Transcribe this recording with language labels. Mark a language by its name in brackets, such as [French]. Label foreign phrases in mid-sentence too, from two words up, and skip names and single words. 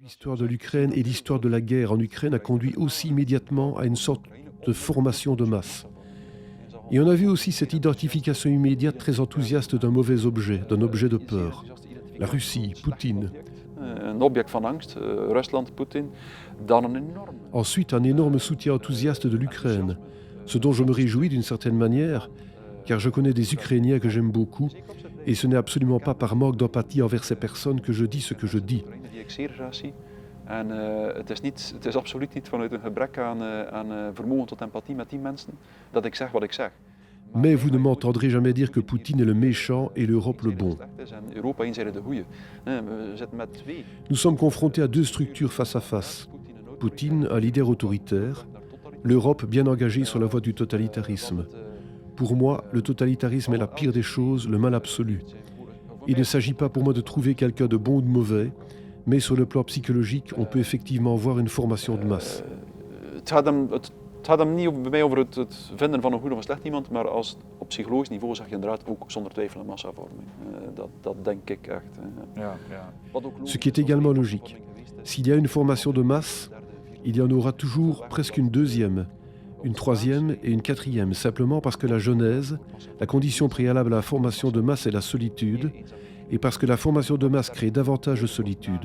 [French] L'histoire de l'Ukraine et l'histoire de la guerre en Ukraine a conduit aussi immédiatement à une sorte de formation de masse. Et on a vu aussi cette identification immédiate très enthousiaste d'un mauvais objet, d'un objet de peur. La Russie, Poutine. [Dutch] Een object van angst, Rusland, Poetin, dan een enorm. [French] Ensuite, un énorme soutien enthousiaste de l'Ukraine, ce dont je me réjouis d'une certaine manière, car je connais des Ukrainiens que j'aime beaucoup, et ce n'est absolument pas par manque d'empathie envers ces personnes que je dis ce que je dis. [Dutch] Die ik zeer graag zie. En het is absoluut niet vanuit een gebrek aan vermogen tot empathie met die mensen dat ik zeg wat ik zeg. [French] Mais vous ne m'entendrez jamais dire que Poutine est le méchant et l'Europe le bon. [Dutch] En Europa inzijde de goeie. We zitten met twee. [French] Nous sommes confrontés à deux structures face à face. Poutine, un leader autoritaire, l'Europe bien engagée sur la voie du totalitarisme. Pour moi, le totalitarisme est la pire des choses, le mal absolu. Il ne s'agit pas pour moi de trouver quelqu'un de bon ou de mauvais, mais sur le plan psychologique, on peut effectivement voir une formation de masse. [Dutch] Het gaat hem niet bij mij over het vinden van een goed of een slecht iemand, maar op psychologisch niveau zeg je inderdaad ook zonder twijfel een massavorming. Dat denk ik echt. [French] Ce qui est également logique. S'il y a une formation de masse, il y en aura toujours presque une deuxième, une troisième et une quatrième, simplement parce que la genèse, la condition préalable à la formation de masse est la solitude, et parce que la formation de masse crée davantage de solitude.